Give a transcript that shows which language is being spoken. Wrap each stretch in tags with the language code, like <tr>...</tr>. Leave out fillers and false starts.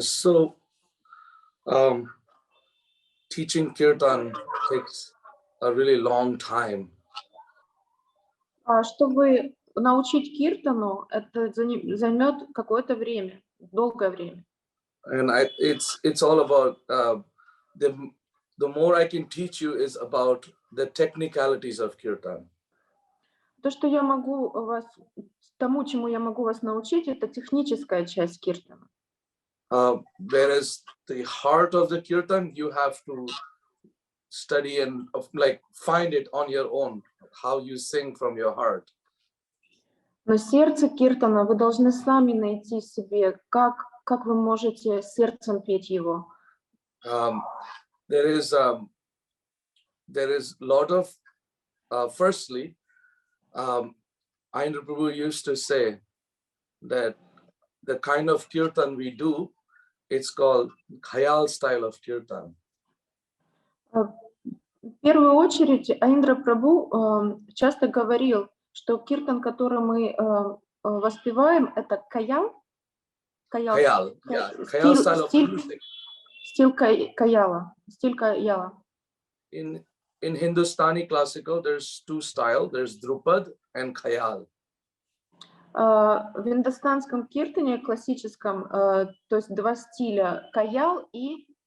<en>So, teaching Kirtan takes a really long time.</en> <ru>Чтобы научить киртану, это займет какое-то время, долгое время.</ru> <en>And it's all about the more I can teach you is about the technicalities of Kirtan.</en> <ru>То, что я могу вас, тому, чему я могу вас научить, это техническая часть киртана.</ru> <en>Whereas the heart of the Kirtan, you have to study and find it on your own, how you sing from your heart.</en> <ru>Но сердце киртана вы должны сами найти себе, как вы можете сердцем петь его.</ru> <en>There is a lot of firstly, Indra Prabhu used to say that the kind of kirtan we do, it's called khayal style of kirtan.</en> <ru>В первую очередь, Индра Прабху часто говорил, что киртан, который мы воспеваем, это каял.</ru> <en>Khayal, yeah, khayal style of music.</en> <ru>Стиль каяла.</ru> <en>In Hindustani classical, there's two styles. There's Drupad and Khayal.</en> <ru>В индостанском киртане классическом, то есть два стиля, каял и...</ru>